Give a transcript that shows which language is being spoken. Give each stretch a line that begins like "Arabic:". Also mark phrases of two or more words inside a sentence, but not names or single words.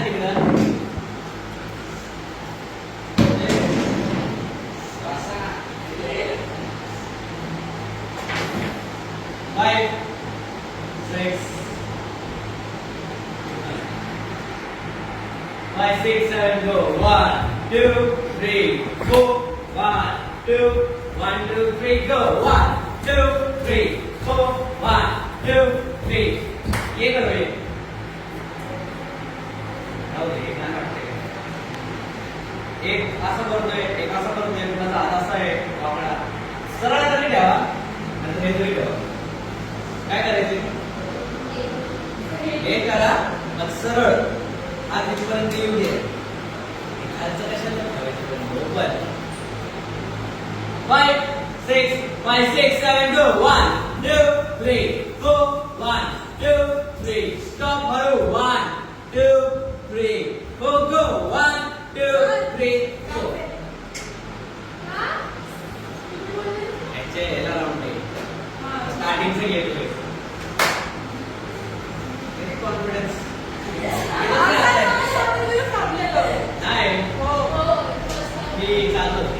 Marathi: आणि तिकडं 5 6 5 6 7 go 1 2 3 4 1 2 1 2 3 go 1 2 3 4 1 2 3
Hindi: ये करो ये
Marathi: एक असं करतोय एक असं करतोय कुणाचा हात असा आहे वाकडा सरळ तरी ठेवा आणि हे तरी ठेवा काय करायचे हे करा मग सरळ हात इथपर्यंत येऊ दे खालचं कशाला ठेवायचं बरोबर 5 6 5 6 7 go 1 2 3 4 1 2 3 stop हळू 1 2 3 4 go 1 2 3 4 याला राऊंड आहे स्टार्टिंग से घेतोय कॉन्फिडन्स नाही मी चालतो